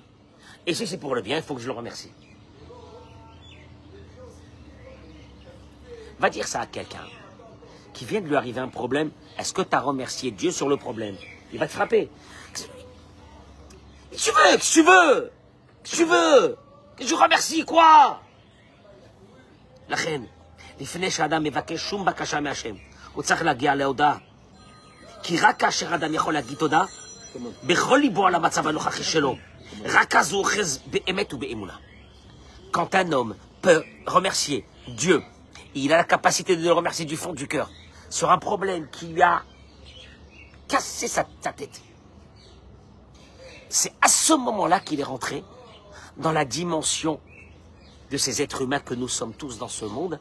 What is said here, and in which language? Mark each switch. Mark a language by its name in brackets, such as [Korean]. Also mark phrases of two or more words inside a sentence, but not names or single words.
[French] Et si c'est pour le bien, il faut que je le remercie. Va dire ça à quelqu'un qui vient de lui arriver un problème. Est-ce que tu as remercié Dieu sur le problème? Il va te frapper. Qu'est-ce que tu veux? Qu'est-ce que tu veux? Que je remercie quoi? La reine. [Hebrew] לפני שאדם מבקש שום בקשה מהשם, הוא צריך להגיע להודעה. כי רק כאשר אדם יכול להגיד תודה, בכל ליבו על המצב הנוכחי שלו, רק אז הוא אוחז באמת ובאמונה. [French] Quand un homme peut remercier Dieu, il a la capacité de le remercier du fond du cœur, sur un problème qui lui a cassé sa tête. C'est à ce moment-là qu'il est rentré dans la dimension de ces êtres humains que nous sommes tous dans ce monde.